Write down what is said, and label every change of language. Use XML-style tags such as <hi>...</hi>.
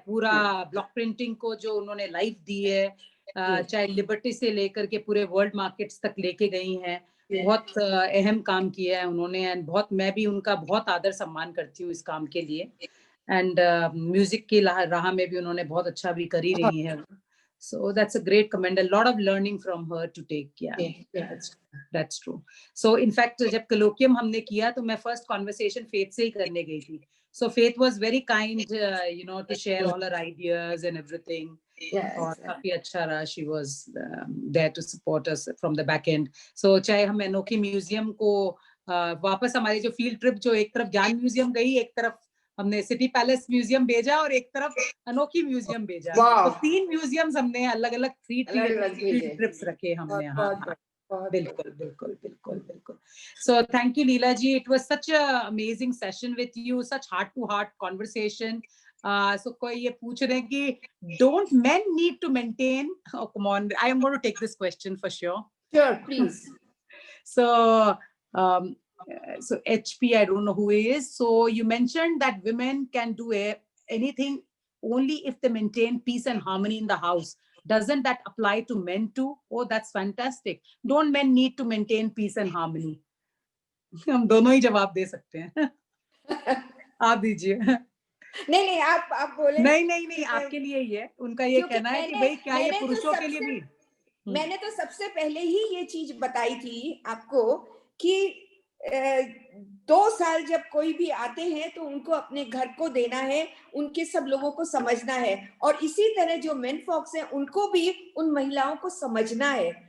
<hi>पूरा block printing को जो उन्होंने लाइफ दी है, चाहे लिबर्टी से लेकर के पूरे वर्ल्ड मार्केट्स तक लेके गई हैं, बहुत अहम काम किया है उन्होंने. एंड बहुत, मैं भी उनका बहुत आदर सम्मान करती हूँ इस काम के लिए. एंड म्यूजिक की राह में भी उन्होंने बहुत अच्छा भी कर ही रही है.</hi> <en>So that's a great comment. A lot of learning from her to take. Yeah, that's true. So in fact,</en> <hi>जब colloquium हमने किया तो मैं first conversation Faith से ही करने गई थी.</hi> <en>So Faith was very kind, to share all her ideas and everything.</en> <hi>और काफी अच्छा रहा.</hi> <en>She was there to support us from the back end.</en> <hi>So चाहे हम अनोखी म्यूजियम को वापस, हमारी जो फील्ड ट्रिप जो एक तरफ ज्ञान म्यूजियम गई, एक तरफ हमने सिटी पैलेस म्यूजियम भेजा, और एक तरफ अनोखी म्यूजियम भेजा. तो 3 म्यूजियम्स हमने अलग अलग 3 ट्रिप्स रखे हमने. हाँ, बिल्कुल बिल्कुल बिल्कुल बिल्कुल.</hi> <en>So thank you Leela ji, it was such a amazing session with you, such heart to heart conversation.</en> <hi>So कोई ये पूछ रहे हैं कि</hi> <en>don't men need to maintain? Oh come on, I am going to take this question for sure. Sure, please. So so HP, I don't know who he is. So you mentioned that women can do anything only if they maintain peace and harmony in the house. Doesn't that apply to men too? Oh, that's fantastic. Don't men need to maintain peace and harmony?</en> <hi>हम दोनों ही जवाब दे सकते हैं. आप दीजिए. नहीं नहीं, आप बोले. नहीं, आपके लिए ही है. उनका ये कहना है कि भाई क्या ये पुरुषों के लिए भी? मैंने तो सबसे पहले ही ये चीज बताई थी आपको कि 2 साल जब कोई भी आते हैं तो उनको अपने घर को देना है, उनके सब लोगों को समझना है, और इसी तरह जो मेन फॉक्स हैं उनको भी उन महिलाओं को समझना है।</hi>